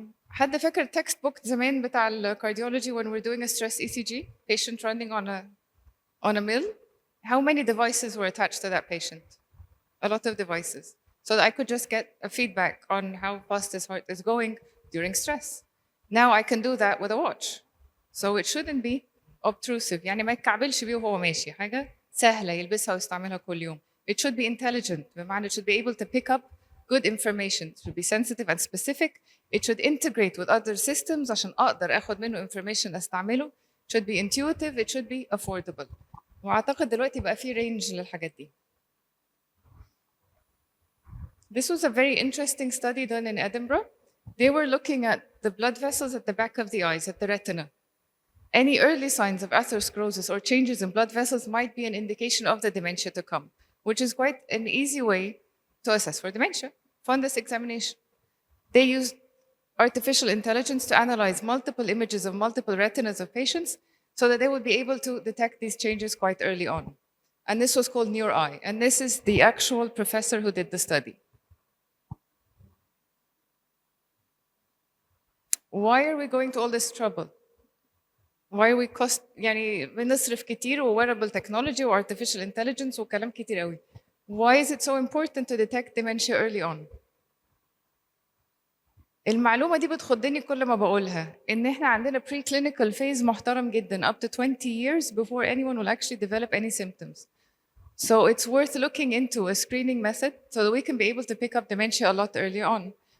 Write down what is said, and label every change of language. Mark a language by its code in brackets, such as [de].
[ar] حد فاكر [en] text book زمان بتاع cardiology when we're doing a stress ECG, patient running on a mill? How many devices were attached to that patient? A lot of devices. So that I could just get a feedback on how fast his heart is going during stress. Now I can do that with a watch. So it shouldn't be obtrusive. [ar] يعني ما يتكعبلش بيه وهو ماشي. حاجة سهلة يلبسها ويستعملها كل يوم. [en] It should be intelligent. بمعنى it should be able to pick up good information. It should be sensitive and specific. It should integrate with other systems [ar] عشان أقدر أخد منه information أستعمله. [en] It should be intuitive. It should be affordable. [ar] وأعتقد دلوقتي بقى في range للحاجات دي. [en] This was a very interesting study done in Edinburgh. They were looking at the blood vessels at the back of the eyes, at the retina. Any early signs of atherosclerosis or changes in blood vessels might be an indication of the dementia to come, which is quite an easy way to assess for dementia. Fundus examination. They used artificial intelligence to analyze multiple images of multiple retinas of patients so that they would be able to detect these changes quite early on. And this was called NeurEye. And this is the actual professor who did the study. Why are we going to all this trouble? Why are we [ar] يعني بنصرف كتير و wearable technology و artificial intelligence وكلام كتير قوي. [en] Why is it so important to detect dementia early on? [ar] المعلومة دي بتخضني كل ما بقولها إن إحنا عندنا preclinical phase محترم جدا [en] up to 20 years before anyone will actually develop any symptoms. So it's worth looking into a screening method so that we can be able to pick up dementia a lot earlier on.